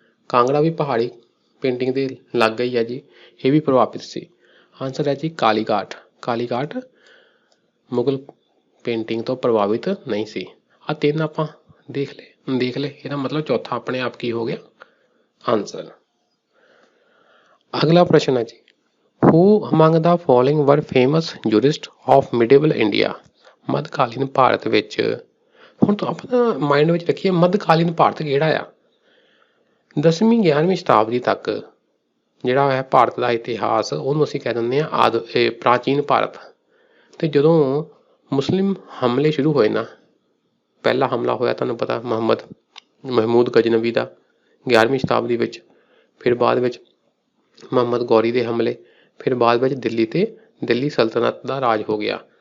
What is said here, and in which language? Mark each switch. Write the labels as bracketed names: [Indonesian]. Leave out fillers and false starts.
[Punjabi] ਕਾਂਗੜਾ ਵੀ ਪਹਾੜੀ ਪੇਂਟਿੰਗ ਦੇ ਲੱਗ ਗਈ ਹੈ ਜੀ, ਇਹ ਵੀ ਪ੍ਰਭਾਵਿਤ ਸੀ। ਆਨਸਰ ਹੈ ਜੀ ਕਾਲੀਘਾਟ ਮੁਗਲ ਪੇਂਟਿੰਗ ਤੋਂ ਪ੍ਰਭਾਵਿਤ ਨਹੀਂ ਸੀ। ਆ ਤਿੰਨ ਆਪਾਂ ਦੇਖ ਲਏ ਇਹਦਾ ਮਤਲਬ ਚੌਥਾ ਆਪਣੇ ਆਪ ਕੀ ਹੋ ਗਿਆ ਆਨਸਰ। ਅਗਲਾ ਪ੍ਰਸ਼ਨ ਹੈ ਜੀ [English] Who among the following were famous jurists of medieval India। [Punjabi] ਮੱਧਕਾਲੀਨ Bharat ਵਿੱਚ ਹੁਣ ਤੋਂ ਆਪਾਂ ਮਾਈਂਡ ਵਿੱਚ ਰੱਖੀਏ ਮੱਧਕਾਲੀਨ ਭਾਰਤ ਕਿਹੜਾ ਆ। 10ਵੀਂ 11ਵੀਂ ਸ਼ਤਾਬਦੀ ਤੱਕ ਜਿਹੜਾ ਹੈ ਭਾਰਤ ਦਾ ਇਤਿਹਾਸ ਉਹਨੂੰ ਅਸੀਂ ਕਹਿ ਦਿੰਦੇ ਹਾਂ ਪ੍ਰਾਚੀਨ ਭਾਰਤ। ਤੇ ਜਦੋਂ ਮੁਸਲਿਮ ਹਮਲੇ ਸ਼ੁਰੂ ਹੋਏ ਨਾ, ਪਹਿਲਾ ਹਮਲਾ ਹੋਇਆ ਤੁਹਾਨੂੰ ਪਤਾ ਮਹਿਮੂਦ ਗਜਨਵੀ ਦਾ 11ਵੀਂ ਸ਼ਤਾਬਦੀ ਵਿੱਚ, ਫਿਰ ਬਾਅਦ ਵਿੱਚ ਮੁਹੰਮਦ ਗੌਰੀ ਦੇ ਹਮਲੇ, ਫਿਰ ਬਾਅਦ ਵਿੱਚ ਦਿੱਲੀ ਸਲਤਨਤ ਦਾ ਰਾਜ ਹੋ ਗਿਆ।